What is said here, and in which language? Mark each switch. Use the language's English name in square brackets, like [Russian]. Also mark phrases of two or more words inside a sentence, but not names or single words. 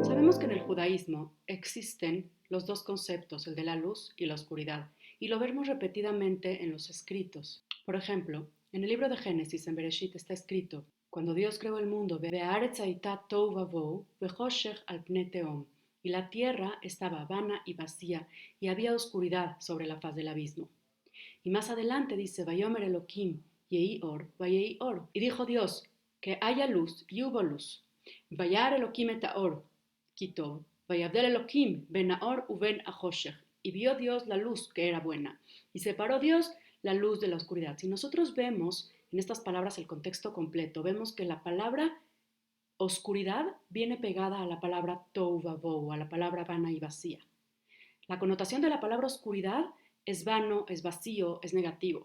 [Spanish] Sabemos que en el judaísmo existen los dos conceptos, el de la luz y la oscuridad, y lo vemos repetidamente en los escritos. Por ejemplo, en el libro de Génesis, en Bereshit, está escrito: cuando Dios creó el mundo, [Hebrew] והארץ היתה תהו ובהו, וחשך על פני תהום, [Spanish] y la tierra estaba vana y vacía, y había oscuridad sobre la faz del abismo. Y más adelante dice: [Hebrew] ויאמר אלהים, יהי אור, ויהי אור. [Spanish] Y dijo Dios: que haya luz, y hubo luz. [Hebrew] וירא אלהים את האור, כי טוב, ויבדל אלהים בין האור ובין החשך. [Spanish] Y vio Dios la luz que era buena, y separó Dios la luz de la oscuridad. Si nosotros vemos en estas palabras el contexto completo, vemos que la palabra oscuridad viene pegada a la palabra [Hebrew] תהו ובהו, [Spanish] a la palabra vana y vacía. La connotación de la palabra oscuridad es vano, es vacío, es negativo.